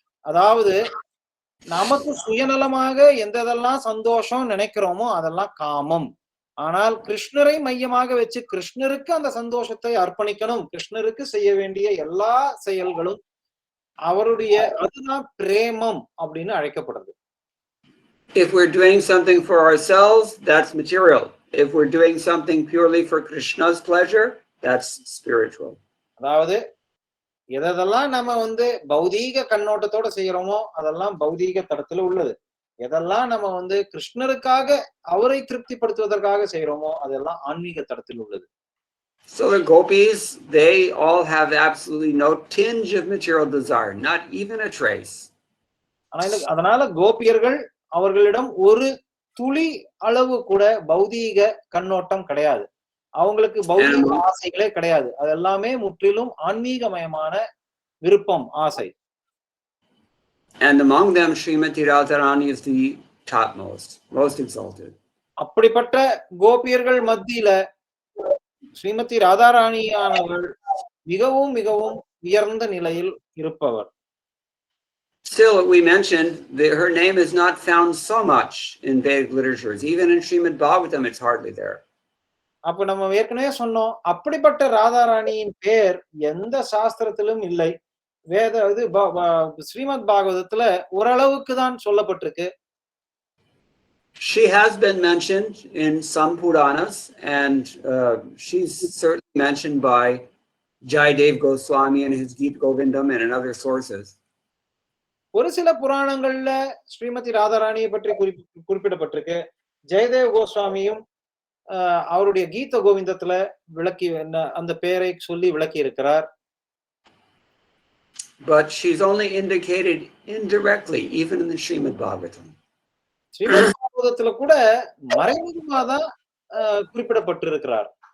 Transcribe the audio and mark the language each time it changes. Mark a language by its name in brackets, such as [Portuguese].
[Tamil] அதாவது நமக்கு சுயநலமாக எந்தெல்லாம் சந்தோஷம் நினைக்கிறோமோ அதெல்லாம் காமம். ஆனால் கிருஷ்ணரை மையமாக வச்சு கிருஷ்ணருக்கு அந்த சந்தோஷத்தை அர்ப்பணிக்கணும், கிருஷ்ணருக்கு செய்ய வேண்டிய எல்லா செயல்களும் அவருடைய அதுதான் பிரேமம் அப்படின்னு அழைக்கப்படுது. [English] If we're doing something for ourselves, that's material. If we're doing something purely for Krishna's pleasure, that's spiritual. [Tamil] அதாவது எதெல்லாம் நம்ம வந்து பௌதீக கண்ணோட்டத்தோட செய்யறோமோ அதெல்லாம் பௌதீக தடத்துல உள்ளது. எதெல்லாம் நம்ம வந்து கிருஷ்ணருக்காக அவரை திருப்திப்படுத்துவதற்காக செய்யறோமோ அதெல்லாம் ஆன்மீக தடத்தில் உள்ளது. [English] So the gopis, they all have absolutely no tinge of material desire, not even a trace. [Tamil] அதனால கோபியர்கள் அவர்களிடம் ஒரு துளி அளவு கூட பௌதீக கண்ணோட்டம் கிடையாது. அவங்களுக்கு பௌதீக ஆசைகளே கிடையாது. அது எல்லாமே முற்றிலும் ஆன்மீகமயமான விருப்பம், ஆசை. [English] And among them, Srimati Radharani is the topmost, most exalted. [Tamil] அப்படிப்பட்ட கோபியர்கள் மத்தியில ஸ்ரீமதி ராதாராணியானவள் மிகவும் மிகவும் உயர்ந்த நிலையில் இருப்பவர். [English] Still, we mentioned that her name is not found so much in Vedic literatures. Even in Srimad Bhagavatam, it's hardly there. [Tamil] அப்ப நம்ம ஏற்கனவே சொன்னோம், அப்படிப்பட்ட ராதாராணியின் பேர் எந்த சாஸ்திரத்திலும் இல்லை. வேத இது ஸ்ரீமத் பாகவதத்துல ஓரளவுக்கு தான் சொல்லப்பட்டிருக்கு. [English] She has been mentioned in some Puranas, and she's certainly mentioned by Jayadev Goswami in his Geet Govindam and in other sources. [Tamil] ஒரு சில புராணங்கள்ல ஸ்ரீமதி ராதாராணியை பற்றி குறிப்பிடப்பட்டிருக்கு. ஜெயதேவ் கோஸ்வாமியும் அவருடைய கீத கோவிந்தத்துல விளக்கி அந்த பெயரை சொல்லி விளக்கி இருக்கிறார். [English] But she's only indicated indirectly, even in the Srimad Bhagavatam. [Tamil] Srimad பாகவதத்துல கூட மறைமுகமா தான் குறிப்பிடப்பட்டிருக்கிறார்.